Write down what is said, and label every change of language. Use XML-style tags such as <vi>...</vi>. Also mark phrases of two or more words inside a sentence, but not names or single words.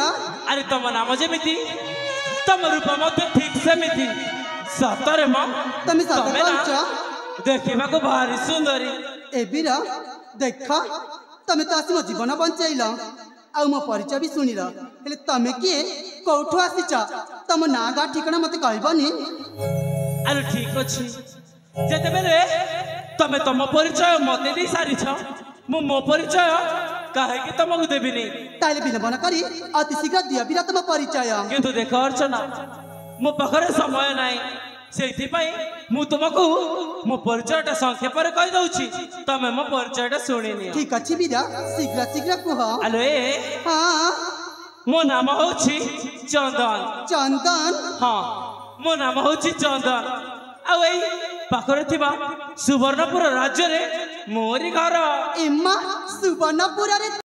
<or>ଅରେ ତୁମ ନାମ ଯେମିତି ତୁମ ରୂପ ମତ ଠିକ ସେମିତି ସତରେ ମ ତମେ ସତ କହଛ ଦେଖିବା କୁ ଭାରି ସୁନ୍ଦରୀ ଏ ବୀରା ଦେଖ ତମେ ତ ଆସି ମୋ ଜୀବନ ବଞ୍ଚେଇଲ ଆ ମୋ ପରିଚୟ ଭି ସୁଣିଲ ହେଲେ ତମେ କିଏ କୋଉଠୁ ଆସିଚ ତମ ନା ଗାଁ ଠିକଣା ମତେ କହିବନି ଅରେ ଠିକ ଅଛି ଯେତେ ବେଳେ ତମେ ତମ ପରିଚୟ ମତେ ଦେଇ ସାରି ଛ ମୋ ପରିଚୟ କାହିଁକି କି ତୁମକୁ ଦେବିନି ତାହାଲେ ବିଳମ୍ବ ନ କରି ଅତି ଶୀଘ୍ର ଦିଅ ବୀରା ତମ ପରିଚୟ କିନ୍ତୁ ଦେଖ ଅର୍ଚ୍ଚନା ମୋ ପାଖରେ ସମୟ ନାହିଁ ସେଥି ପାଇଁ ମୁଁ ତୁମକୁ ମୋ ପରିଚୟଟା ସଂକ୍ଷେପ ରେ କହି ଦଉଛି ତମେ ମୋ ପରିଚୟଟା ସୁଣିନିଅ ଠିକ ଅଛି ବୀରା ଶୀଘ୍ର ଶୀଘ୍ର କହ ହେଲୋ ଏ हां ମୋ ନାମ ହେଉଛି ଚନ୍ଦନ चंदन ହଁ ମୋ ନାମ ହେଉଛି ଚନ୍ଦନ ଆ ଏଇ ପାଖରେ ଥିବା ସୁବର୍ଣ୍ଣପୁର ରାଜ୍ୟ ରେ ମୋରି ଘର ଇମ୍ମା ସୁବର୍ଣ୍ଣପୁର ରେ</or>